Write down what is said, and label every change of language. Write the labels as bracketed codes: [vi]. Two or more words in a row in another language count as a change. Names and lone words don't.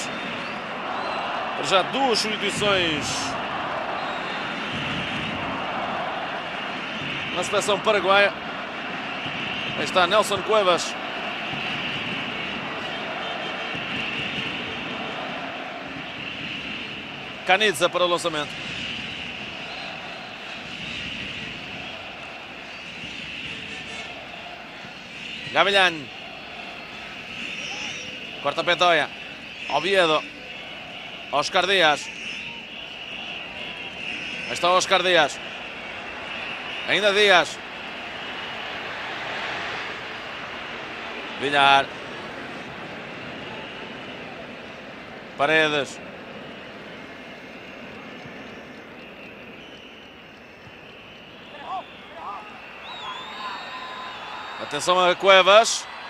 [pt] Para já duas substituições na seleção paraguaia. Aí está Nelson Cuevas. Caniza para o lançamento. Gavilhan. Corta Petoia. Oviedo. Oscar Díaz. Aí está Oscar Díaz. Ainda Díaz. Villar. Paredes. Atenção a Cuevas.